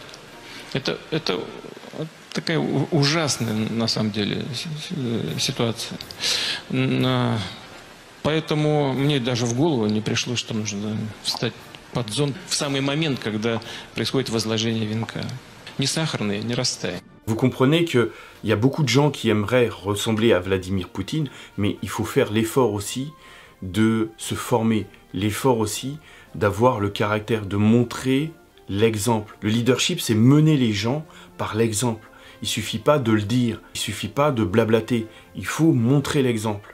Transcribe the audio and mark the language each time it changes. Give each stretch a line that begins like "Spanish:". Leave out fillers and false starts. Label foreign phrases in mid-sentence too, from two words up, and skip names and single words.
Russian: Это такая ужасная, на самом деле, ситуация. Поэтому мне даже в голову не пришло, что нужно встать под зонт в самый момент, когда происходит возложение венка. Ни сахарный, ни растаян.
French: Vous comprenez qu'il y a beaucoup de gens qui aimeraient ressembler à Vladimir Poutine, mais il faut faire l'effort aussi de se former, l'effort aussi d'avoir le caractère, de montrer l'exemple. Le leadership, c'est mener les gens par l'exemple. Il suffit pas de le dire, il suffit pas de blablater, il faut montrer l'exemple.